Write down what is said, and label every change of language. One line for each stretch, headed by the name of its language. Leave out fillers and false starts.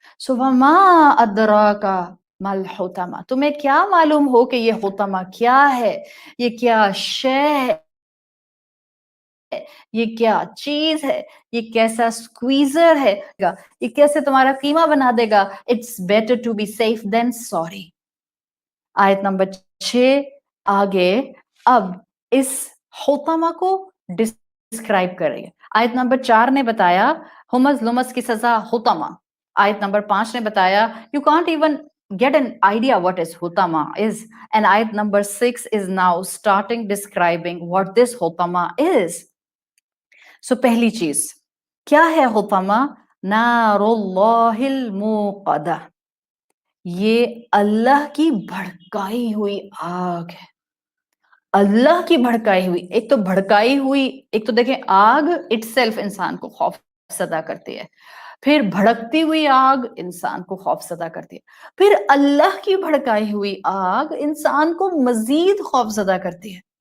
Arabic: وما ادراک ما الحطمہ،
Urdu: تمہیں کیا معلوم ہو کہ یہ حطمہ کیا ہے، یہ کیا شے ہے، یہ کیا چیز ہے، یہ کیسا سکویزر ہے، یہ کیسے تمہارا قیمہ بنا دے گا.
English: It's better to be safe than sorry.
Urdu: آیت نمبر 6 آگے اب اس حطمہ کو ڈسکرائب کر رہی ہے. آیت نمبر 4 نے بتایا ہمز لمز کی سزا حطمہ. آیت نمبر 5 نے بتایا
English: you can't even get an idea what is حطمہ is, and آیت نمبر 6 is now starting describing what this حطمہ is.
Urdu: سو پہلی چیز کیا ہے حطمہ؟
Arabic: نار اللہ الموقدہ،
Urdu: یہ اللہ کی بھڑکائی ہوئی آگ ہے. اللہ کی بھڑکائی ہوئی، ایک تو بھڑکائی ہوئی، ایک تو دیکھیں آگ اٹ سیلف انسان کو خوف زدہ کرتی ہے، پھر بھڑکتی ہوئی آگ انسان کو خوف زدہ کرتی ہے، پھر اللہ کی بھڑکائی ہوئی آگ انسان کو مزید خوف زدہ کرتی ہے.